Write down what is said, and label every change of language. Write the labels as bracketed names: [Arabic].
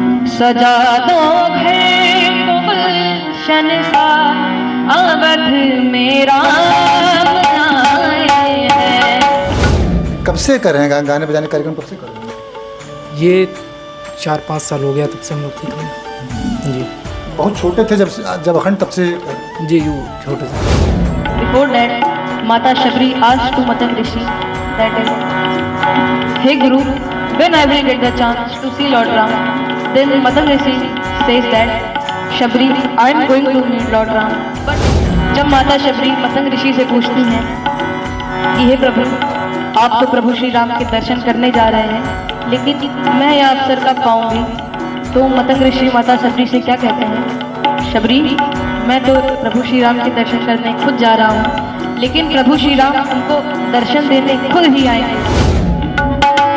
[Hindi] सजा दो घर को गुलशन सा अवध में राम आए हैं। कब से कर रहे हैं गाने बजाने कार्यक्रम, कब से कर रहे हैं? ये 4-5 साल हो गया तब से हम लोग सीख रहे हैं जी। बहुत छोटे थे जब अखंड, तब से जी यू छोटे से। [English] Before that, Mata Shabri asked to Matang Rishi that, "Hey Guru, when I will get the chance to see Lord Ram?" Then Matang Rishi says that, "Shabri, I am going to meet Lord Ram." [Hindi] But जब माता शबरी मतंग ऋषि से पूछती हैं कि हे प्रभु, आप तो प्रभु श्री राम के दर्शन करने जा रहे हैं, लेकिन मैं यह अवसर कब पाऊंगी? तो मतंग ऋषि माता शबरी से क्या कहते हैं? शबरी, मैं तो प्रभु श्री राम के दर्शन करने खुद जा रहा हूँ, लेकिन प्रभु श्री राम उनको दर्शन देने खुद ही आएंगे।